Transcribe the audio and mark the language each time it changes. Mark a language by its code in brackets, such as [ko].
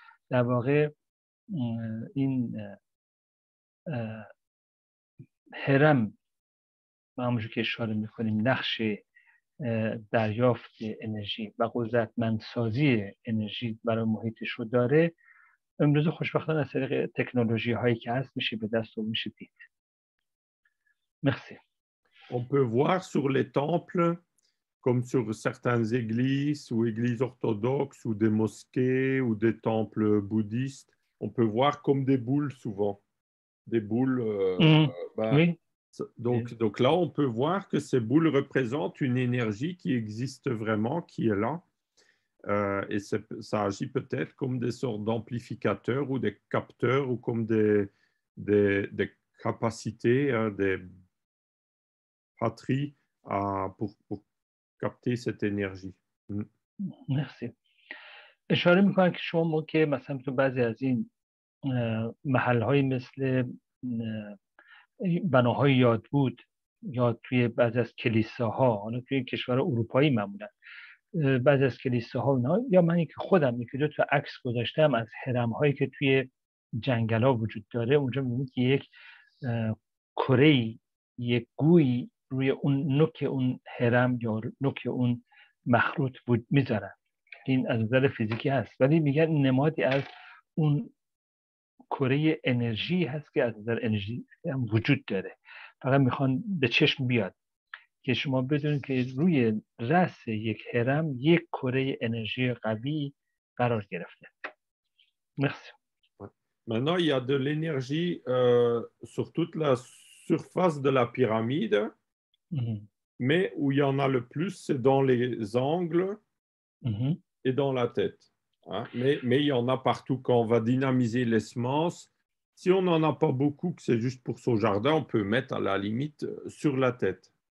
[fa] در واقع این هرم همونجور که اشاره میکنیم نقش دریافت انرژی و قدرتمندسازی انرژی برای محیطش رو داره. امروز خوشبختانه از طریق تکنولوژی هایی که هست میشه به دست و میشه دید. [fr] Merci. On peut voir sur les temples, comme sur certaines églises ou églises orthodoxes ou des mosquées ou des temples bouddhistes, on peut voir comme des boules souvent. Des boules. Oui. Donc là, on peut voir que ces boules représentent une énergie qui existe vraiment, qui est là. Et ça agit peut-être comme des sortes d'amplificateurs ou des capteurs ou comme des capacités, batterie pour capter cette énergie. [fa] مرسی. اشاره میکنن که شما موقع مثلا تو بعضی از این محل‌های مثل بناهای یادبود یا توی بعضی از کلیساها، حالا توی کشور اروپایی معمولا بعضی از کلیساها اینا، یا من که خودم یکی دو تا عکس گذاشتم از هرم‌هایی که توی جنگل‌ها وجود داره، اونجا می‌بینید که یک کره‌ای، یک گویی روی اون نوک اون هرم یا نوک اون مخروط بود میذارن. این از نظر فیزیکی هست، ولی میگن نمادی از اون کره انرژی هست که از نظر انرژی هم وجود داره. فقط میخوان به چشم بیاد که شما بدونید که روی رأس یک هرم یک کره انرژی قوی قرار گرفته. [fr] Merci. Maintenant, il y a de l'énergie sur toute la surface de la pyramide, mais où il y en a le plus, c'est dans les angles et dans la tête. Hein? Mais il y en a partout. Quand on va dynamiser les semences, si on n'en a pas beaucoup, que c'est juste pour son jardin, on peut mettre à la limite sur la tête.